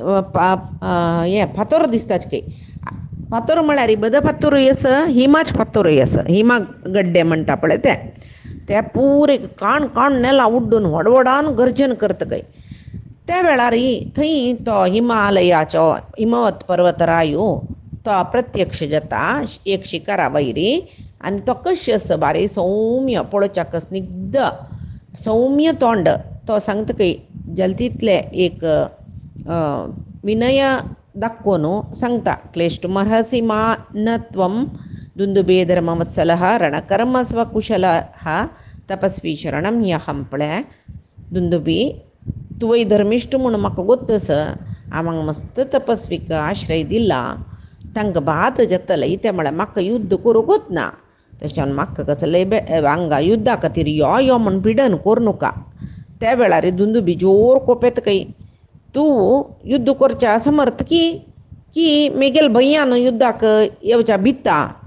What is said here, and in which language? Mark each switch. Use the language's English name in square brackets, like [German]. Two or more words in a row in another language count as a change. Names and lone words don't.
[Konkani] हे फातोर दिसताच फातोर म्हळ्यार बद फातोरूय आसा हिमाच फातोरूय आसा हिमा गड्डे म्हणटा पळय ते पुरे काण काण नेला उड्डून व्हडव्हडान गर्जन करता त्या वेळार थंय तो हिमालयाचो हिमवत पर्वतरायो तो प्रत्यक्ष जाता एक शिखरा वयरी आनी तो कशें आसा बारी सौम्य पळोवच्याक स्निग्ध सौम्य तोंड तो सांगता जलतीतले एक विनय दाखोवन सांगता [Sanskrit] क्लेष्टुमर्हसि मा न त्वं दुंदुबे धर्मवत्सलः रणकर्म स्वकुशलः तपस्वी शरणं ह्यहं [Konkani] पळय दुंदुबी तुवें धर्मिश्ट म्हणून म्हाका गोत आसा हांव मस्त तपस्वीक आश्रय दिला तांकां बाद जातलें तें म्हळ्यार म्हाका युद्ध करूं गोतना तशें म्हाका कसले हांगा युद्धा खातीर यो म्हूण पिडन करूं नाका त्या वेळार दुंदुबी जोर कोपेत तूं युद्ध करच्या समर्थ की मेगेल भय्यान युद्धाक येवच्या भिता